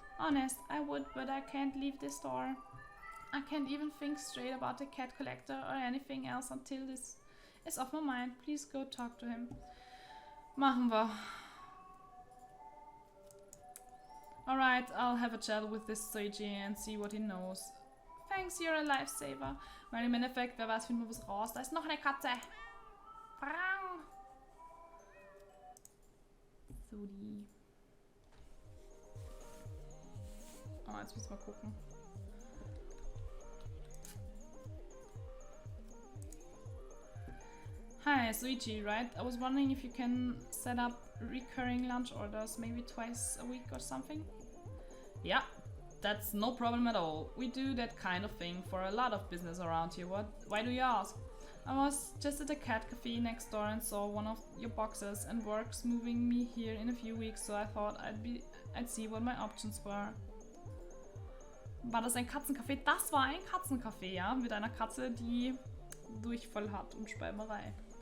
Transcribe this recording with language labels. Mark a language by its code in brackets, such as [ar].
[en] Honest, I would, but I can't leave this store. I can't even think straight about the cat collector or anything else until this is off my mind. Please go talk to him. [de] Machen wir. [en] Alright, I'll have a chat with this Soichi and see what he knows. Thanks, you're a lifesaver. [de] Weil im Endeffekt, wer weiß, finden wir was raus. Da ist noch eine Katze. Frang. So die. Oh, jetzt müssen wir gucken. [en] Hi, Soichi, right? I was wondering if you can set up recurring lunch orders, maybe twice a week or something? Yeah. That's no problem at all. We do that kind of thing for a lot of business around here. Why do you ask? I was just at the cat cafe next door and saw one of your boxes, and work's moving me here in a few weeks, so I thought I'd see what my options were. [de] War das ein Katzencafé? Das war ein Katzencafé, ja, mit einer Katze, die Durchfall hat und Speimerei.